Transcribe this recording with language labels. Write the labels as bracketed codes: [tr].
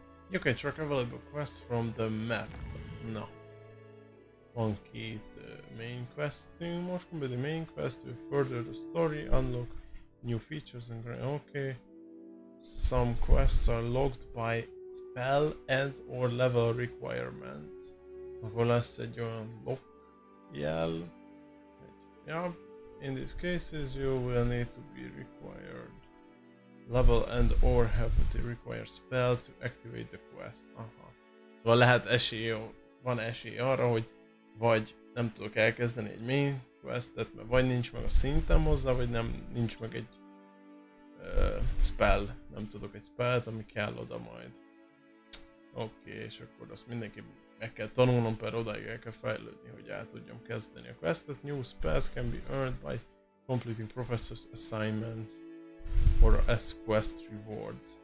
[en] You can track available quests from the map. [hu] No. Van két main questünk, most [en] complete the main quest to further the story, unlock new features and okay. Some quests are locked by spell and or level requirements. [hu] Akkor lesz egy olyan lock jel. [en] Yeah. In these cases you will need to be required level and or have the required spell to activate the quest. Aha. [hu] Szóval lehet van esély arra, hogy vagy nem tudok elkezdeni egy main questet, mert vagy nincs meg a szintem hozzá, vagy nincs meg egy spell. Nem tudok egy spellt, ami kell oda majd. Oké, és akkor azt mindenki meg kell tanulnom, per odáig el kell fejlődni, hogy el tudjam kezdeni a questet. [en] New spells can be earned by completing professor's assignments or as quest rewards.